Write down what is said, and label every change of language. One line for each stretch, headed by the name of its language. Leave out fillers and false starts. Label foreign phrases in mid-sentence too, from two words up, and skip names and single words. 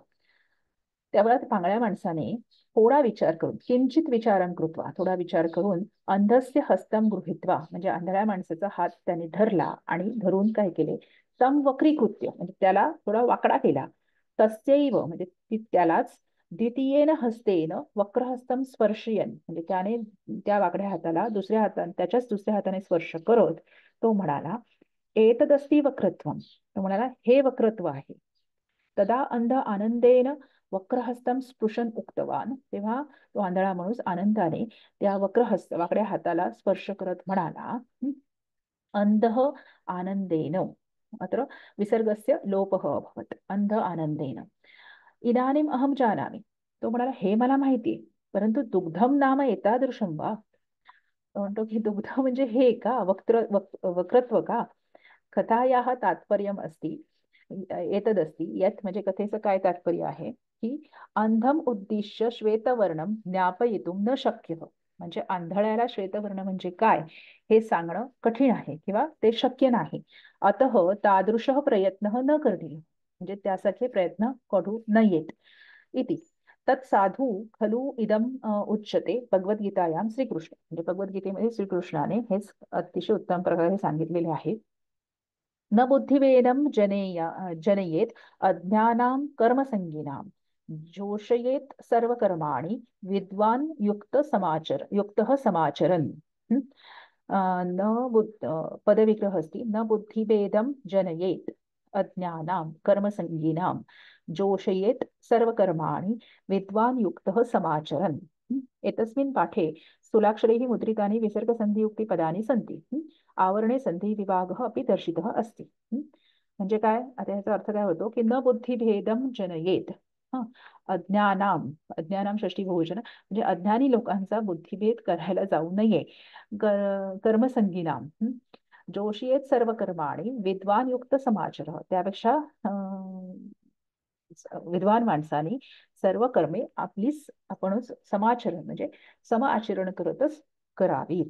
Marathi: त्यावेळेला पांगळ्या माणसाने थोडा विचार करून,
Sanskrit: किंचित विचारं कृत्वा,
Marathi: थोडा विचार करून,
Sanskrit: अंधस्य हस्तं गृहीत्वा,
Marathi: म्हणजे आंधळ्या माणसाचा हात त्याने धरला आणि धरून काय केले,
Sanskrit: तं वक्रीकृत्य,
Marathi: म्हणजे त्याला थोडा वाकडा केला.
Sanskrit: तस्यैव,
Marathi: म्हणजे त्यालाच
Sanskrit: द्वितीयेन हस्तेन वक्रहस्तं स्पर्शयन,
Marathi: म्हणजे त्याने त्या वाकड्या हाताला दुसऱ्या हाताने, त्याच्याच दुसऱ्या हाताने स्पर्श करत तो म्हणाला,
Sanskrit: एतदस्ति वक्रत्वम.
Marathi: तो म्हणाला, हे वक्रत्व आहे.
Sanskrit: तदा अंध आनंदेन वक्रहस्तं स्पृशन उक्तवान.
Marathi: तेव्हा तो आंधळा माणूस आनंदाने त्या वाकड्या हाताला स्पर्श करत म्हणाला,
Sanskrit: अंधः आनंदेन. अत्र विसर्गस्य लोपः अभवत्. अंध आनंदेन. इदानीम अहम जानामि.
Marathi: तो म्हणाला, हे मला माहितीये, परंतु
Sanskrit: दुग्धम नाम एतादृशं वा.
Marathi: तो म्हणतो की दुग्ध म्हणजे हे का, वक्रत्व का.
Sanskrit: कथायाः तात्पर्यम् अस्ति, एतदस्ति यत्,
Marathi: म्हणजे कथेचं काय तात्पर्य आहे की,
Sanskrit: अंधम उद्दिश्य श्वेतवर्णम ज्ञापयितुं न शक्यः.
Marathi: म्हणजे आंधळ्याला श्वेतवर्ण म्हणजे काय हे सांगणं कठीण आहे किंवा ते शक्य नाही.
Sanskrit: अतः तादृशः प्रयत्नः न करणीयः.
Marathi: म्हणजे त्यासारखे प्रयत्न करू नयेत.
Sanskrit: इति तत्साधू खलु इदम उच्यते भगवद्गीतायां श्रीकृष्ण.
Marathi: म्हणजे भगवद्गीतेमध्ये श्रीकृष्णाने हेच अतिशय उत्तम प्रकारे सांगितलेले आहे.
Sanskrit: न बुद्धिवेदम जनयेत अज्ञानां कर्मसंगीनां जोषयेत सर्वकर्माणि विद्वान युक्तः समाचरन्। हं? न पदविग्रह अस्ति, न बुद्धिभेदं जनयेत् अज्ञानां कर्मसङ्गिनां जोषयेत् सर्वकर्माणि विद्वान् युक्तः समाचरन्। एतस्मिन् पाठे स्थूलाक्षरैः मुद्रितानि विसर्गसन्धियुक्तिपदानि सन्ति। आवरणे संधिविभागः अपि दर्शितः अस्ति।
Marathi: म्हणजे काय, आता याचा अर्थ काय होतो की
Sanskrit: न बुद्धिभेदम जनयेत. हा, अज्ञानाम, अज्ञानाम षष्ठी बहुवचन,
Marathi: म्हणजे अज्ञानी लोकांचा बुद्धिभेद करायला जाऊ नये.
Sanskrit: कर्मसंगीनाम, जोषयेत सर्व कर्माणी विद्वान युक्त समाचार,
Marathi: त्यापेक्षा विद्वान माणसाने सर्व कर्मे आपणच समाचरण म्हणजे सम आचरण करतच करावीत.